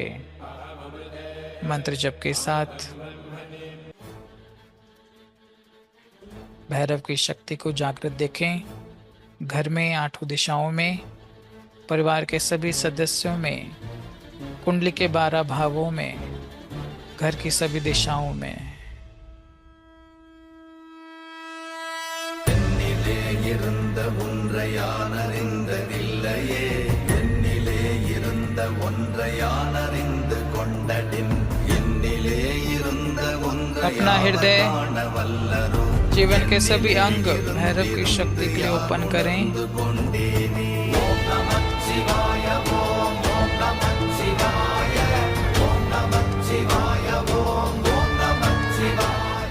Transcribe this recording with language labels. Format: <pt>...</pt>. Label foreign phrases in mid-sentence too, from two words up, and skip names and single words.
<hi>मंत्र जप के साथ भैरव की शक्ति को जागृत देखें। घर में 8 दिशाओं में, परिवार के सभी सदस्यों में, कुंडली के 12 भावों में, घर की सभी दिशाओं में।</hi> <ta>இருந்த ஒன்றை யானறிந்ததில்லையே, என்னிலே இருந்த ஒன்றை யானறிந்து கொண்டடின், என்னிலே இருந்த ஒன்றை</ta> <hi>अपना हृदय,</hi> <ta>வல்லரோ</ta> <hi>जीवन के सभी अंग भैरव की शक्ति के लिए ओपन करें।</hi> <sa>ॐ नमः शिवाय, ॐ नमः शिवाय, ॐ नमः शिवाय, ॐ नमः शिवाय।</sa>